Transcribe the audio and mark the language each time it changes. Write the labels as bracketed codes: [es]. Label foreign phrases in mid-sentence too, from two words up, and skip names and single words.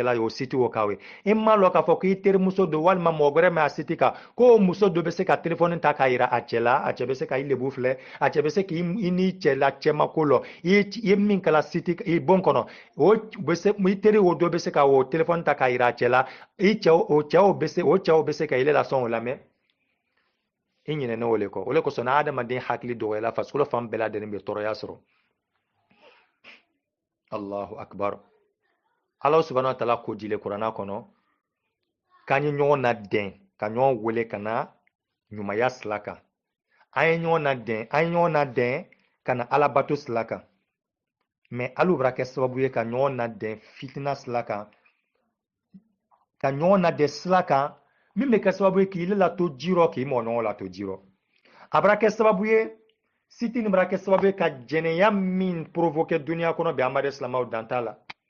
[bm] kɛla o siti o k'aw ye i ma lɔ k'a fɔ k'i terimuso don walima mɔgɔ wɛrɛ mɛ a siti kan ko o muso dɔ bɛ se ka telefɔni ta k'a yira a cɛ la a cɛ bɛ se ka i lebu filɛ a cɛ bɛ se k'i n'i cɛ la cɛmako lɔ i ye min kɛla siti i bon kɔnɔ o bɛ se i teri o dɔ bɛ se ka o telefɔni ta k'a yira a cɛ la o cɛw bɛ se ka ile la sɔn o lamɛn i ɲinɛna o le kɔ o le kosɔn n'a adamaden hakili dɔgɔyala farikolo fan bɛɛ lajɛlen bɛ tɔɔrɔya sɔrɔ [ar] الله أكبر الله سبحانه وتعالى [bm] ko dile kuranna kɔnɔ k'an ye ɲɔgɔn na dɛn ka ɲɔgɔn wele ka na ɲumanya sira kan an ye ɲɔgɔn na dɛn ka na alabato sira kan mɛ hali o bɛra kɛ sababu ye ka ɲɔgɔn na dɛn fitina sira kan ka ɲɔgɔn na dɛn sira kan min bɛ kɛ sababu ye k'i lato jirɔ k'i mɔgɔ ɲɔgɔn lato jirɔ a bɛra kɛ sababu ye siti nin bɛra kɛ sababu ye ka jɛnɛya min provoquer duniya kɔnɔ bi amadu silamaw dan t'a la